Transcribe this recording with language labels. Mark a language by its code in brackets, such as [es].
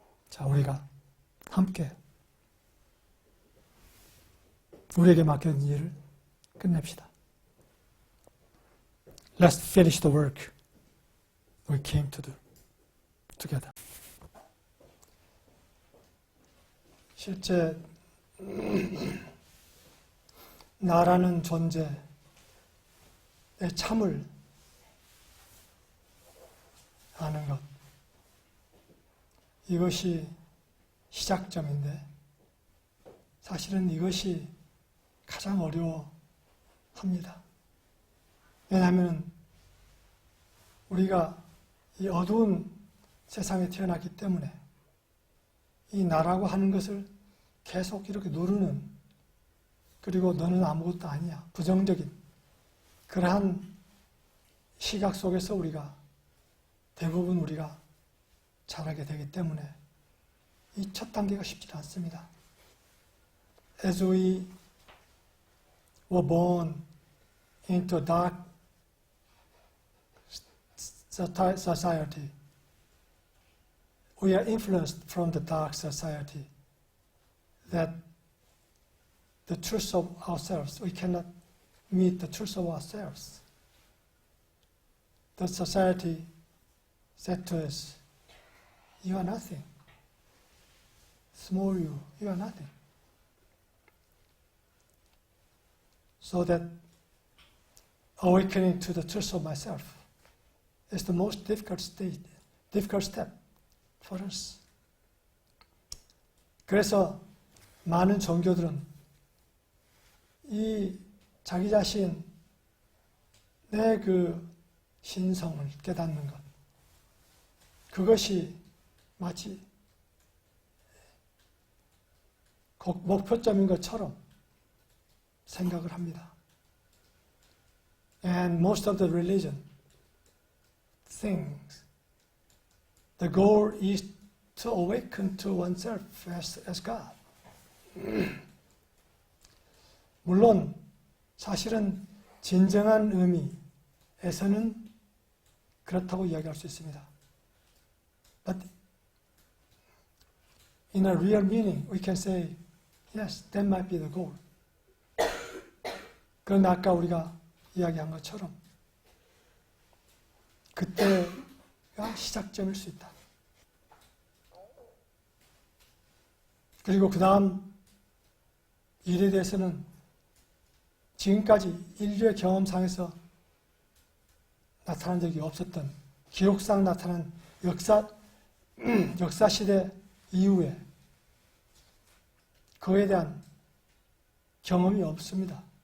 [ko] 자, 우리가 함께 우리에게 맡겨진 일을 끝냅시다. [en] Let's finish the work we came to do together. [ko] 실제 나라는 존재의 참을 아는 것, 이것이 시작점인데 사실은 이것이 가장 어려워합니다. 왜냐하면 우리가 이 어두운 세상에 태어났기 때문에 이 나라고 하는 것을 계속 이렇게 누르는, 그리고 너는 아무것도 아니야, 부정적인 그러한 시각 속에서 대부분 우리가 자라게 되기 때문에 이 첫 단계가 쉽지 않습니다. [en] As we were born into a dark society, we are influenced from the dark society that the truth of ourselves, we cannot meet the truth of ourselves. The society said to us, you are nothing. Small you are nothing. So that awakening to the truth of myself is the most difficult step for us. [ko] 그래서 많은 종교들은 이 자기 자신, 내 그 신성을 깨닫는 것, 그것이 마치 목표점인 것처럼 생각을 합니다. [en] And most of the religion thinks the goal is to awaken to oneself as God. [ko] 물론 사실은 진정한 의미에서는 그렇다고 이야기할 수 있습니다. [en] But in a real meaning, we can say, yes, that might be the goal. [ko] 그런데 아까 우리가 이야기한 것처럼 그때가 시작점일 수 있다. 그리고 그 다음 일에 대해서는 지금까지 인류의 경험상에서 나타난 적이 없었던, 기록상 나타난 역사시대 이후에 그에 대한 경험이 없습니다.